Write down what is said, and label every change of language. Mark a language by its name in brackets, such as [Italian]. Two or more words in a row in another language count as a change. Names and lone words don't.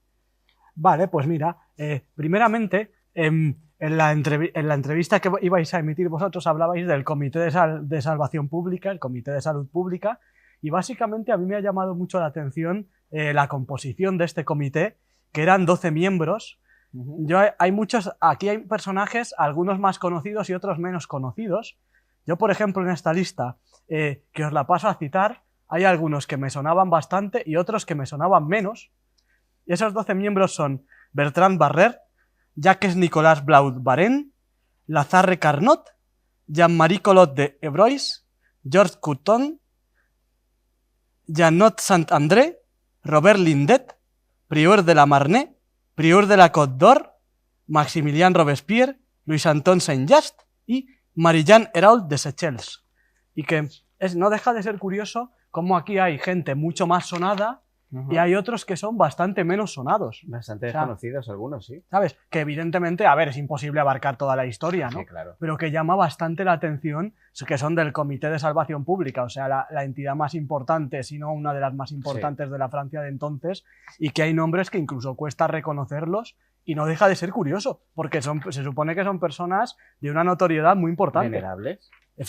[Spanish] Vale, pues mira, primeramente, en la entrevista que ibais a emitir vosotros hablabais del Comité de Salvación Pública, el Comité de Salud Pública, y básicamente a mí me ha llamado mucho la atención la composición de este comité, que eran 12 miembros. Aquí hay personajes, algunos más conocidos y otros menos conocidos. Yo, por ejemplo, en esta lista, que os la paso a citar, hay algunos que me sonaban bastante y otros que me sonaban menos. Y esos 12 miembros son Bertrand Barrère, Jacques-Nicolas Blaut-Varenne, Lazare Carnot, Jean-Marie Collot de Ebrois, Georges Couthon, Jeannot Saint-André, Robert Lindet, Prieur de la Marne, Prieur de la Côte d'Or, Maximilien Robespierre, Louis-Antoine Saint-Just y Marie-Jeanne Hérault de Seychelles. Y que no deja de ser curioso cómo aquí hay gente mucho más sonada y hay otros que son bastante menos sonados. Bastante desconocidos algunos, sí. ¿Sabes? Que evidentemente, a ver, es imposible abarcar toda la historia, ¿no? Sí, claro. Pero que llama bastante la atención, que son del Comité de Salvación Pública, o sea, la entidad más importante, si no una de las más importantes de la Francia de entonces, y que hay nombres que incluso cuesta reconocerlos, y no deja de ser curioso, porque se supone que son personas de una notoriedad muy importante.